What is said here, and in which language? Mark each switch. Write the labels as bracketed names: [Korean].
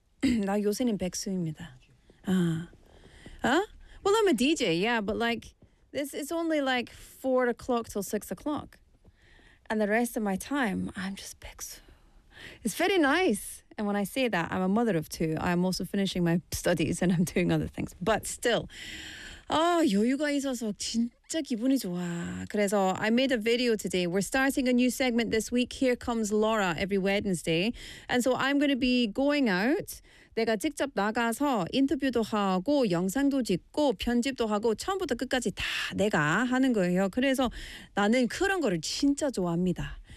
[Korean] 나 요새는 백수입니다. Ah. Huh? [English] Well, I'm a DJ, yeah, but like, it's only like 4 o'clock till 6 o'clock. And the rest of my time, I'm just picks. It's very nice. And when I say that, I'm a mother of two. I'm also finishing my studies and I'm doing other things. But still. [Korean] Oh, 여유가 있어서 진짜 기분이 좋아. 그래서 [English] I made a video today. We're starting a new segment this week. Here comes Laura every Wednesday. And so I'm going to be going out. [Korean] 내가 직접 나가서 인터뷰도 하고 영상도 찍고 편집도 하고 처음부터 끝까지 다 내가 하는 거예요. 그래서 나는 그런 거를 진짜 좋아합니다.